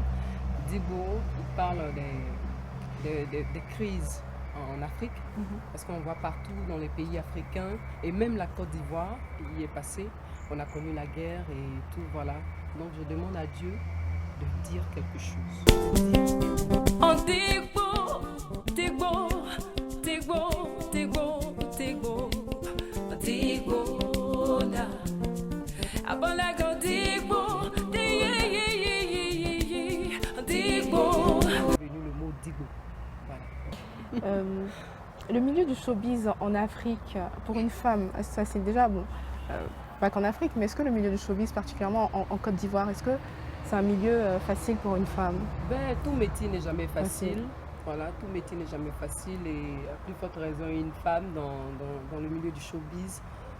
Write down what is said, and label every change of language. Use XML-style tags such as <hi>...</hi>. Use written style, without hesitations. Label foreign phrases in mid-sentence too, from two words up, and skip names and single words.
<fr>Digbo, il parle des crises en Afrique, parce qu'on voit partout dans les pays africains, et même la Côte d'Ivoire y est passée. On a connu la guerre et tout, voilà. Donc je demande à Dieu de dire quelque chose. On Digbo, Digbo, Digbo, Digbo, Digbo, Digbo, na. Abolago Digbo, Digbo. C'est venu le mot Digbo. Voilà. Le milieu du showbiz en Afrique, pour une femme, ça c'est déjà bon, pas qu'en Afrique, mais est-ce que le milieu du showbiz, particulièrement en Côte d'Ivoire, est-ce que c'est un milieu facile pour une femme? Ben, tout métier n'est jamais facile. Voilà, tout métier n'est jamais facile et à plus forte raison une femme dans le milieu du showbiz.</fr>